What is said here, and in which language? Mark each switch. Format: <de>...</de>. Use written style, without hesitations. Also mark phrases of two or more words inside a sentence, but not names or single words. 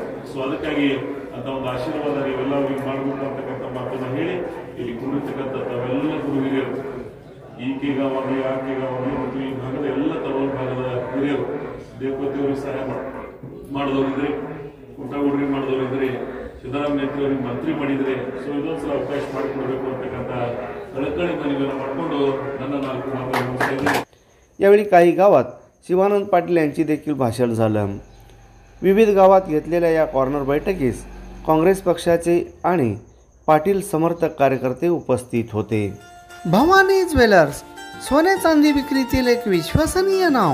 <kn>ಸೊ ಅದಕ್ಕಾಗಿ ಅಂತ ಒಂದು ಆಶೀರ್ವಾದ ನೀವೆಲ್ಲರಿಗೂ ಮಾಡಬೇಕು ಅಂತಕ್ಕಂಥ ಮಾತನ್ನು ಹೇಳಿ ಇಲ್ಲಿ ಕುಳಿತಕ್ಕಂಥ ತಾವೆಲ್ಲ ಗುರು ಹಿರಿಯರು, ಈಕೆಗಾವಾಗಲಿ ಆಕೆಗಾವಾಗಲಿ ಮತ್ತು ಈ ಭಾಗದ ಎಲ್ಲ ತರುಣ ಭಾಗದ ಹಿರಿಯರು, ದೇವಪತಿಯವರಿಗೆ ಸಹಾಯ ಮಾಡಿದವರಿದ್ರೆ, ಕುಂಟಗೌಡರಿಗೆ ಮಾಡಿದವರಿದ್ರೆ, ಸಿದ್ದರಾಮ ಮ್हेत्रे ಅವರಿಗೆ ಮಂತ್ರಿ ಮಾಡಿದರೆ, ಸೊ ಇದೊಂದ್ಸಲ ಅವಕಾಶ ಮಾಡಿಕೊಡ್ಬೇಕು ಅಂತಕ್ಕಂಥ ಕಳಕಳಿ ಮನವಿಯನ್ನು ಮಾಡಿಕೊಂಡು ನನ್ನ 4 ಮಾತನ್ನು ಮುಗಿಸಿದ್ದೇನೆ.</kn> <mr>यावेळी काही गावात शिवानंद पाटील यांची देखील भाषण झालं. विविध गावात घेतलेल्या या कॉर्नर बैठकीस काँग्रेस पक्षाचे आणि पाटील समर्थक कार्यकर्ते उपस्थित होते. भवानी ज्वेलर्स, सोने चांदी विक्रीतील एक विश्वसनीय नाव.</mr>